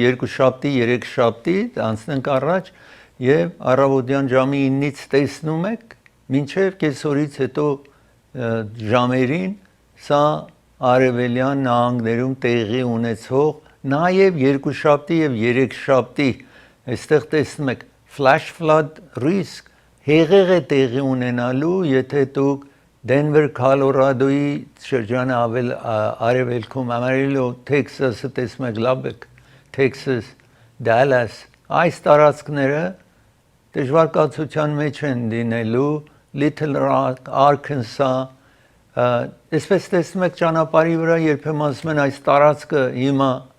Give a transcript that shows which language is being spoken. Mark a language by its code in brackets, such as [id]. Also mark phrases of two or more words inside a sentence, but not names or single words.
[hy] 2 շաբթի 3 շաբթի անցնենք առաջ եւ առավոտյան ժամի 9-ից տեսնում եք մինչեւ կեսօրից հետո ժամերին սա արևելյան նահանգներում տեղի ունեցող նաեւ 2 շաբթի եւ 3 շաբթի այստեղ տեսնում եք flash [en] flood risk [hy] հեղեղ է տեղի ունենալու, եթե դուք Denver, Colorado-ի շրջանը ավել արևելքում, Amarillo, Texas-ը տեսնում եք Lubbock, Texas, Dallas, այս տարածքները դժվար կացության մեջ են լինելու, Little Rock, Arkansas, այսպես տեսնում եք ճանապարհի վրա երբեմն ասում են այս տարածքը հիմա